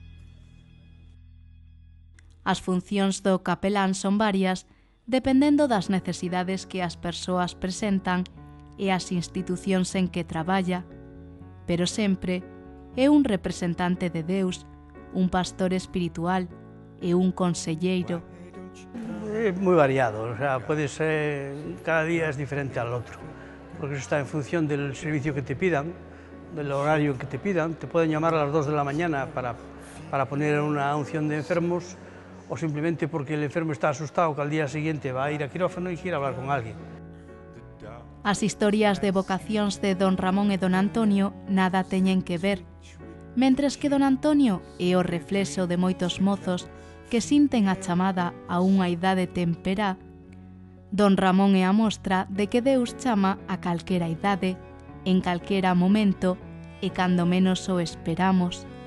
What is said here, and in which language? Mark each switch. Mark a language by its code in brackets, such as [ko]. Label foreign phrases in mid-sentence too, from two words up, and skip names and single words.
[gl] As funcións do capelán son varias, dependendo das necesidades que as persoas presentan e as institucións en que traballa, pero sempre é un representante de Deus, un pastor espiritual e un conselleiro. [es] Es muy variado, o sea, puede ser, cada día es diferente al otro, porque eso está en función del servicio que te pidan, del horario que te pidan. Te pueden llamar a las 2 de la mañana para poner una unción de enfermos, o simplemente porque el enfermo está asustado que al día siguiente va a ir a quirófano y quiere hablar con alguien. [gl] As historias de vocacións de Don Ramón e Don Antonio nada teñen que ver, mentres que Don Antonio é o reflexo de moitos mozos que sinten a chamada a unha idade temperá, Don Ramón é a mostra de que Deus chama a calquera idade, en calquera momento e cando menos o esperamos.